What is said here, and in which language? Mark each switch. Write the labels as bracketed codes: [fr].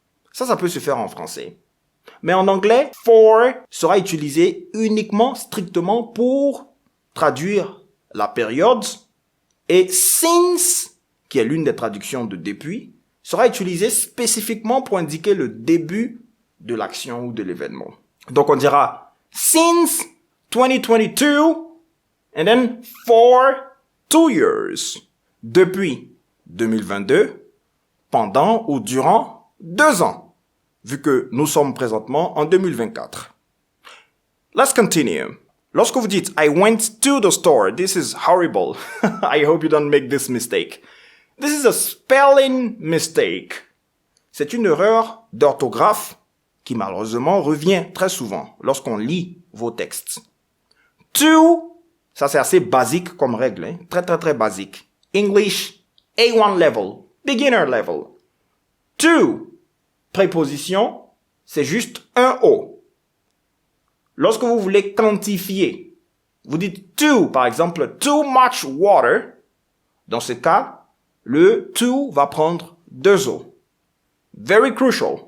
[fr] Ça peut se faire en français. Mais en anglais, for sera utilisé uniquement, strictement pour traduire la période. Et since, qui est l'une des traductions de depuis, sera utilisé spécifiquement pour indiquer le début de l'action ou de l'événement. Donc on dira [en] since 2022 and then for 2 years. [fr] Depuis 2022, pendant ou durant 2 ans, vu que nous sommes présentement en 2024. [en] Let's continue. [fr] Lorsque vous dites [en] « I went to the store », this is horrible. I hope you don't make this mistake. This is a spelling mistake. [fr] C'est une erreur d'orthographe qui malheureusement revient très souvent lorsqu'on lit vos textes. To, ça c'est assez basique comme règle, hein? Très basique. [en] English A1 level, beginner level. [fr] To, préposition, c'est juste un O. Lorsque vous voulez quantifier, vous dites to, par exemple, [en] too much water. [fr] Dans ce cas, le to va prendre 2 O. [en] Very crucial.